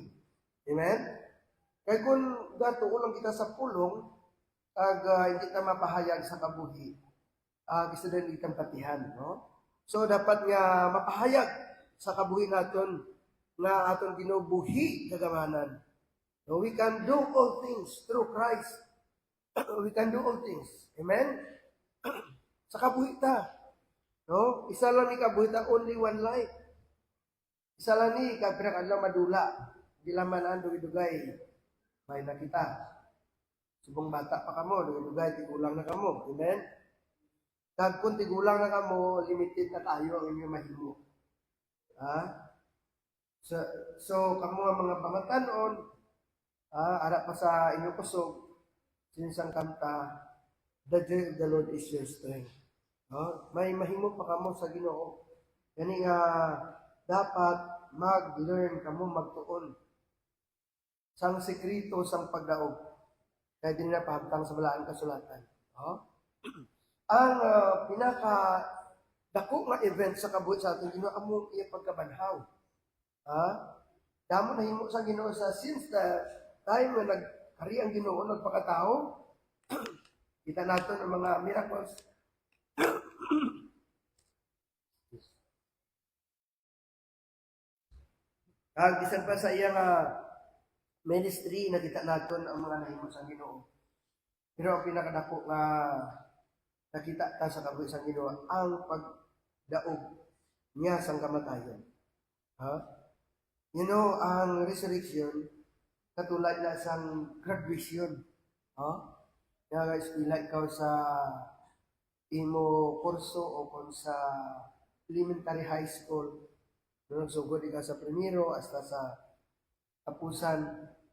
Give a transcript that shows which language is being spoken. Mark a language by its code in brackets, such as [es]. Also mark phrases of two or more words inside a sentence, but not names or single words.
[hil] Amen? Kaya kung datuo lang kita sa pulong, hindi ta mapahayag sa kabuhi, gusto din itang patihan, no? So, dapat nga mapahayag sa kabuhi natin nga aton ginubuhi kagamanan. [en] So, we can do all things through Christ. We can do all things. [hil] Amen? Sa kabuhi ta. No? Isa lang ni kabuhi ta, [en] only one life. [hil] Isa lang ni kapinakadlaw madula. Di laman ang dugay-dugay. May nakita. Subong bata pa kamo, dugay-dugay, tigulang na kamo. Amen? Kag kung tigulang na kamo, limited na tayo ang inyong mahimo. So kamo nga mga pamatanon, ara pa sa inyong kusog, sinisang kanta, [en] the joy of the Lord is your strength. [hil] May mahimo pa kamo sa Ginoo. Kani nga dapat mag-learn kamo magtuon sang sekreto sang pagdaog. Kaya din na pahamtang sa balaan kasulatan. Ang pinaka dako nga event sa kabuhi sa ating Ginoo amo iya pagkabanhaw. Damo nahimo sa Ginoo sa [en] since the time [hil] nga nagkari ang Ginoo nagpakatao, kita naton ang mga miracles. Bisan pa sa iyang ministry, nakita naton ang mga nahimo sa Ginoo. Pero ang pinakadako nga nakita ta sa kabuhi sa Ginoo ang pagdaog niya sang kamatayon. [en] You know, [hil] ang resurrection katulad na sang graduation. Nga eskwela ikaw sa imo kurso o kung sa [en] elementary high school, [hil] sugod ikaw sa primero hasta sa tapusan.